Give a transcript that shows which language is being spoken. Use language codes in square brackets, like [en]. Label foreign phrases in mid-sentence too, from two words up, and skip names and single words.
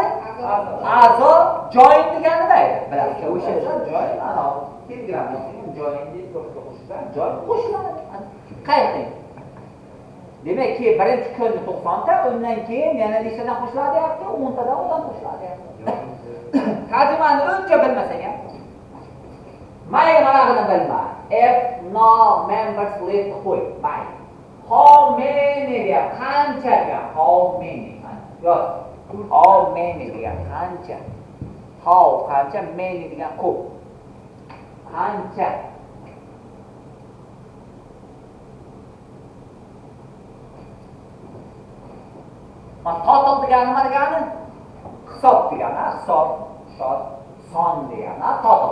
[uz] A'zo, join degani nima edi? Bilasiz, o'sha join, ana Telegramda join deb qo'shilgan, join qo'shiladi. Qayerda? Demak, birinchi kunni 90 ta, undan keyin yana nechtadan qo'shiladi deyapti? 10 tadan odam qo'shiladi deyapti. Tarjimani uncha bilmasang ham mayli manaqani bilma. [en] If no members left [uz] qo'y. Mayli. [en] How many [uz] deya qancha deya [en] how many. [uz] Yo'q. [en] How many [uz] deya qancha. How qancha, many degan ko'p. Qancha. Total degani nima degani? Hisob degani, hisob, shot, son degani, total.